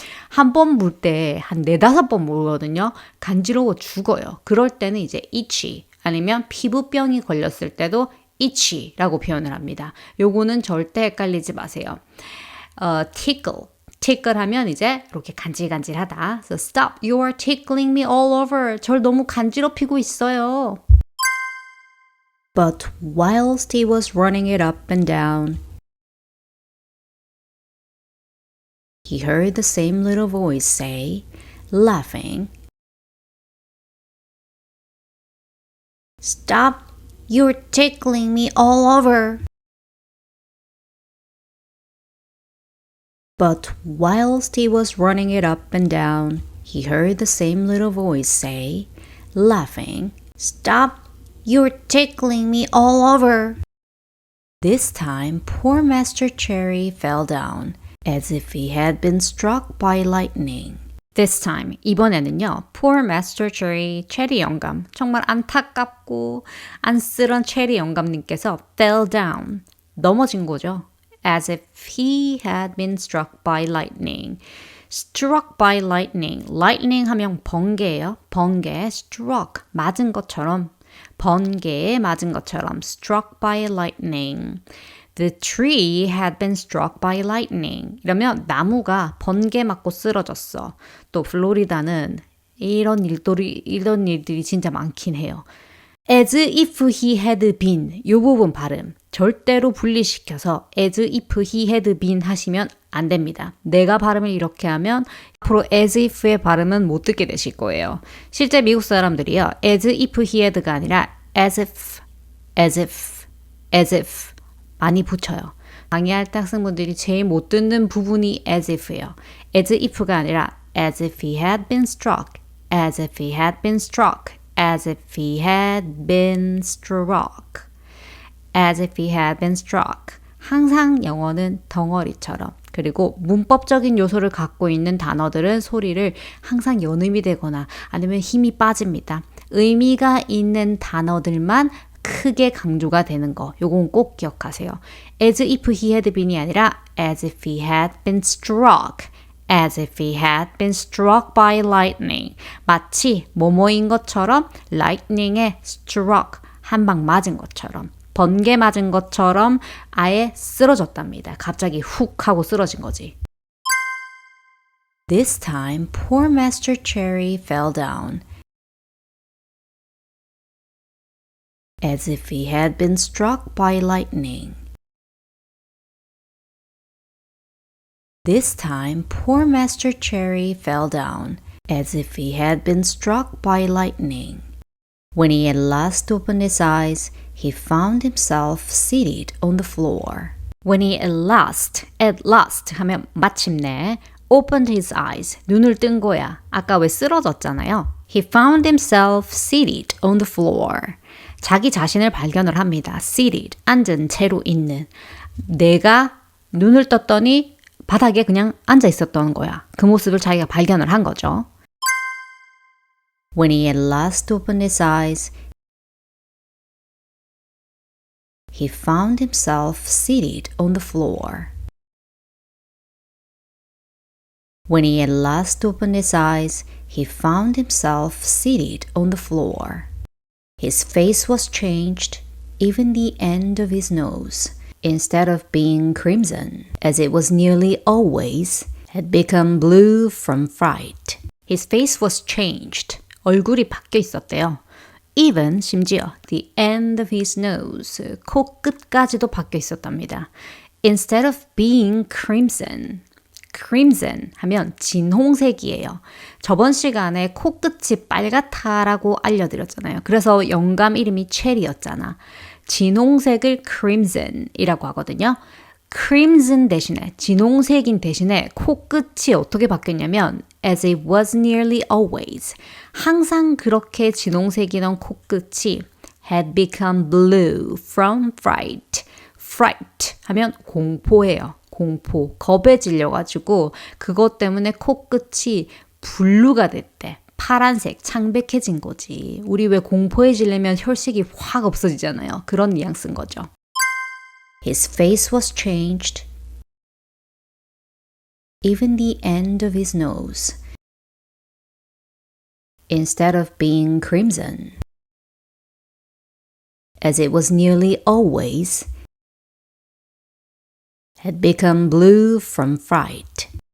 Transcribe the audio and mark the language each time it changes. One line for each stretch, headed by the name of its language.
Korean: 한 번 물 때 한 4-5번 물거든요. 간지러워 죽어요. 그럴 때는 이제 itchy 아니면 피부병이 걸렸을 때도 itchy라고 표현을 합니다. 요거는 절대 헷갈리지 마세요. tickle 하면 이제 이렇게 간질간질하다.
English: So stop, you are tickling me all over.
Korean: 절 너무 간지럽히고 있어요.
English: But whilst he was running it up and down, he heard the same little voice say, laughing, "Stop! You're tickling me all over." But whilst he was running it up and down, he heard the same little voice say, laughing, "Stop! You're tickling me all over." This time, poor Master Cherry fell down, as if he had been struck by lightning. This time,
Korean: 이번에는요.
English: Poor Master Cherry,
Korean: 체리 영감. 정말 안타깝고 안쓰러운 체리 영감님께서 fell down, 넘어진 거죠.
English: As if he had been struck by lightning. Struck by lightning.
Korean: Lightning 하면 번개예요. 번개. Struck. 맞은 것처럼. 번개에 맞은 것처럼.
English: Struck by lightning. The tree had been struck by lightning.
Korean: 이러면 나무가 번개 맞고 쓰러졌어. 또 플로리다는 이런 일들이 진짜 많긴 해요.
English: As if he had been.
Korean: 이 부분 발음 절대로 분리시켜서
English: as if he had been
Korean: 하시면 안 됩니다. 내가 발음을 이렇게 하면 앞으로 as if의 발음은 못 듣게 되실 거예요. 실제 미국 사람들이요.
English: as if he had
Korean: 가 아니라
English: as if, as if, as if
Korean: 많이 붙여요. 강의할 때 학생분들이 제일 못 듣는 부분이
English: as if
Korean: 예요.
English: as if
Korean: 가 아니라
English: as if he had been struck, as if he had been struck, as if he had been struck, as if he had been struck.
Korean: 항상 영어는 덩어리처럼 그리고 문법적인 요소를 갖고 있는 단어들은 소리를 항상 연음이 되거나 아니면 힘이 빠집니다. 의미가 있는 단어들만 크게 강조가 되는 거. 요건 꼭 기억하세요.
English: As if he had been
Korean: 이 아니라
English: as if he had been struck. As if he had been struck by lightning.
Korean: 마치 뭐뭐인 것처럼 lightning에 struck. 한 방 맞은 것처럼. 번개 맞은 것처럼 아예 쓰러졌답니다. 갑자기 훅 하고 쓰러진 거지.
English: This time, poor Master Cherry fell down. As if he had been struck by lightning. This time, poor Master Cherry fell down, as if he had been struck by lightning. When he at last opened his eyes, he found himself seated on the floor. When he at last
Korean: 하면 마침내
English: opened his eyes,
Korean: 눈을 뜬 거야. 아까 왜 쓰러졌잖아요.
English: He found himself seated on the floor.
Korean: 자기 자신을 발견을 합니다. seated, 앉은 채로 있는. 내가 눈을 떴더니 바닥에 그냥 앉아 있었던 거야. 그 모습을 자기가 발견을 한 거죠.
English: When he at last opened his eyes, he found himself seated on the floor. When he at last opened his eyes, he found himself seated on the floor. His face was changed, even the end of his nose, instead of being crimson, as it was nearly always, had become blue from fright. His face was changed.
Korean: 얼굴이 바뀌어 있었대요.
English: Even,
Korean: 심지어,
English: the end of his nose,
Korean: 코끝까지도 바뀌어 있었답니다.
English: Instead of being crimson, crimson
Korean: 하면 진홍색이에요. 저번 시간에 코끝이 빨갛다라고 알려드렸잖아요. 그래서 영감 이름이 체리였잖아. 진홍색을 crimson이라고 하거든요. crimson 대신에 진홍색인 대신에 코끝이 어떻게 바뀌었냐면
English: as it was nearly always
Korean: 항상 그렇게 진홍색이던 코끝이
English: had become blue from fright.
Korean: fright 하면 공포예요. 공포, 겁에 질려가지고 그것 때문에 코끝이 블루가 됐대. 파란색, 창백해진 거지. 우리 왜 공포에 질리면 혈색이 확 없어지잖아요. 그런 뉘앙스인 거죠.
English: His face was changed, even the end of his nose. Instead of being crimson, as it was nearly always, had become blue from fright.